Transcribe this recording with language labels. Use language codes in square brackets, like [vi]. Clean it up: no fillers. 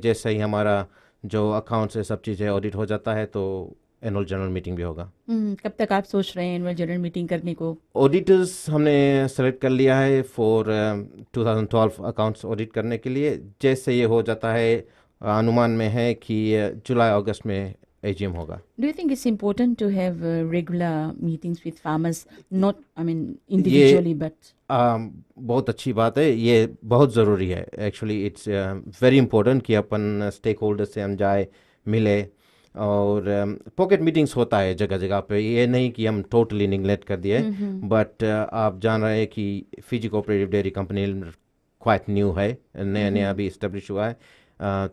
[hi] जैसे ही हमारा जो अकाउंट्स है, सब चीज़ें ऑडिट हो जाता है, तो एनुअल जनरल मीटिंग भी होगा। कब तक आप सोच रहे हैं एनुअल जनरल मीटिंग करने को? ऑडिटर्स हमने सेलेक्ट कर लिया है फॉर 2012 अकाउंट्स ऑडिट करने के लिए। जैसे ये हो जाता है, अनुमान में है कि जुलाई अगस्त में एजीएम होगा। [en] Do you think it's important to have regular meetings with farmers, not, I mean, individually, but [hi] बहुत अच्छी बात है, ये बहुत ज़रूरी है। [en] actually it's very important [hi] कि अपन स्टेक होल्डर से हम जाए, मिले। और पॉकेट मीटिंग्स होता है जगह जगह पे, ये नहीं कि हम टोटली निगलेक्ट कर दिए। बट आप जान रहे हैं कि Fiji cooperative dairy company quite new है, नया नया अभी इस्टेब्लिश हुआ है।